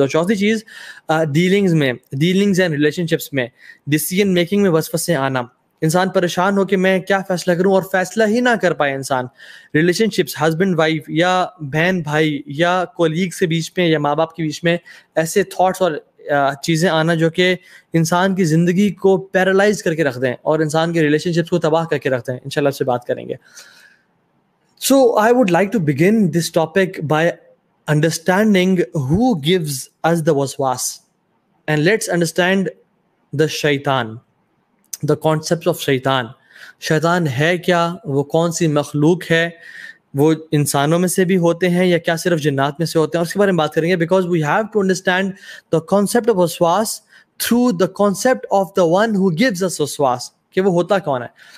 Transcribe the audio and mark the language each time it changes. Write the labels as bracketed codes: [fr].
[ur] اور چوتھی چیز ڈیلنگز اینڈ ریلیشن شپس میں, ڈیسیژن میکنگ میں وسوسے آنا, انسان پریشان ہو کہ میں کیا فیصلہ کروں اور فیصلہ ہی نہ کر پائے انسان. ریلیشن شپس, ہسبینڈ وائف یا بہن بھائی یا کولیگ کے بیچ میں یا ماں باپ کے بیچ میں ایسے تھاٹس اور چیزیں آنا جو کہ انسان کی زندگی کو پیرالائز کر کے رکھ دیں اور انسان کے ریلیشن شپس کو تباہ کر کے رکھ دیں. انشاءاللہ اس سے بات کریں گے. [en] So I would like to begin this topic by understanding who gives us the waswas, and let's understand the shaitan, the concepts of shaitan. [ur] شیطان ہے کیا, وہ کون سی مخلوق ہے, وہ انسانوں میں سے بھی ہوتے ہیں یا کیا صرف جنات میں سے ہوتے ہیں, اور اس کے بارے میں بات کریں گے. [en] because we have to understand the concept of وسواس through the concept of the one who gives us وسواس, [ur] کہ وہ ہوتا کون ہے.